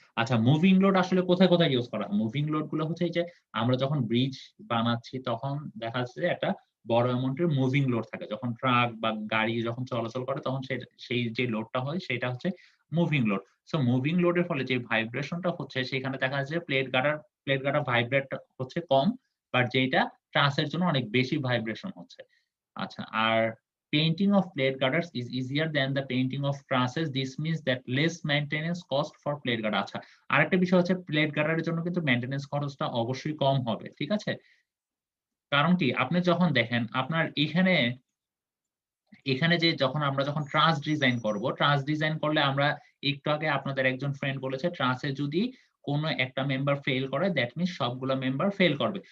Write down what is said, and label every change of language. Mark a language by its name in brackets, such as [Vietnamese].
[Bangla] আচ্ছা, moving load আসলে কোথায় কোথায় ইউজ করা হয়? মুভিং লোড গুলো হচ্ছে এই যে আমরা যখন ব্রিজ বানাচ্ছি তখন দেখা যাচ্ছে যে একটা বড় অ্যামাউন্টের মুভিং লোড থাকে। যখন ট্রাক বা গাড়ি যখন চলাচল করে তখন সেই যে লোডটা হয় সেটা হচ্ছে মুভিং লোড। সো মুভিং লোডের ফলে যে ভাইব্রেশনটা হচ্ছে সেখানে দেখা যাচ্ছে প্লেট গার্ডার ভাইব্রেট হচ্ছে কম, বাট যেটা ট্রাসের জন্য অনেক বেশি ভাইব্রেশন হচ্ছে। [English] আচ্ছা, আর painting of plate girders is easier than the painting of trusses. This means that less maintenance cost for plate girder. [Bangla] আচ্ছা, আরেকটা বিষয় হচ্ছে প্লেট গার্ডারের জন্য কিন্তু মেইনটেনেন্স খরচটা অবশ্যই কম হবে। ঠিক আছে? কারণ কি? আপনি যখন দেখেন আপনার এখানে যে আমরা যখন ট্রাস ডিজাইন করব, ট্রাস ডিজাইন করলে আমরা একটু আগে আপনাদের একজন ফ্রেন্ড বলেছে ট্রাসে যদি কোনো একটা মেম্বার ফেল করে [English] that means [Bangla] সবগুলো মেম্বার ফেল করবে।